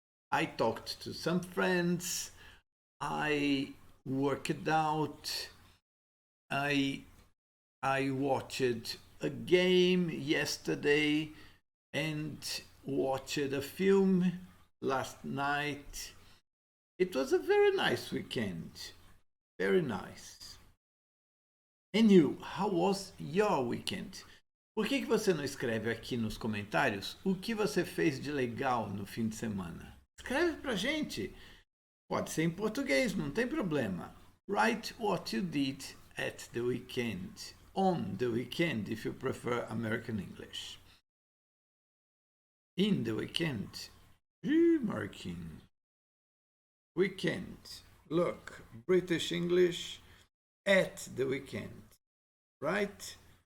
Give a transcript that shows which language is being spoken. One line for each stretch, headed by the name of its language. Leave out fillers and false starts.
English: I talked to some friends, I worked out, I watched a game yesterday, and watched a film last night. It was a very nice weekend. Very nice. And you, how was your weekend?
Portuguese: Por que você não escreve aqui nos comentários o que você fez de legal no fim de semana? Escreve pra gente. Pode ser em português, não tem problema.
English: Write what you did at the weekend. On the weekend, if you prefer American English. In the weekend. Marking. Weekend. Look, British English. At the weekend. Right?